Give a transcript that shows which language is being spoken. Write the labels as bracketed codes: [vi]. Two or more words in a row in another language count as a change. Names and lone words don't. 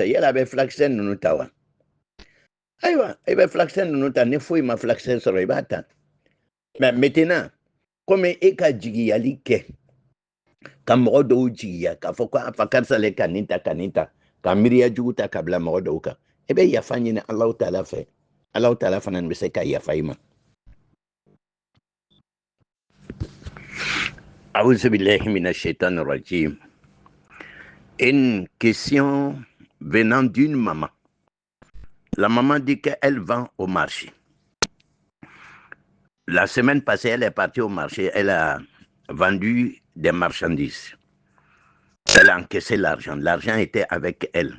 [bm] yala a bɛ filakisɛ ninnu ta wa ayiwa i bɛ filakisɛ ninnu ta ni foyi ma filakisɛ sɔrɔ i b'a ta [fr] mais maintenant comme [bm] e ka jigiyali kɛ ka mɔgɔ dɔw jigiya k'a fɔ ko a fa karisa le ka nin ta ka nin ta ka miiriya jugu ta ka bila mɔgɔ dɔw kan i bɛ yafa ɲini [ar] الله تعالى [bm] fɛ [ar] الله تعالى [bm] fana bɛ se ka yafa i ma [ar] أعوذ بالله من الشيطان الرجيم. [fr] Une question venant d'une maman. La maman dit qu'elle vend au marché. La semaine passée, elle est partie au marché, elle a vendu des marchandises. Elle a encaissé l'argent. L'argent était avec elle.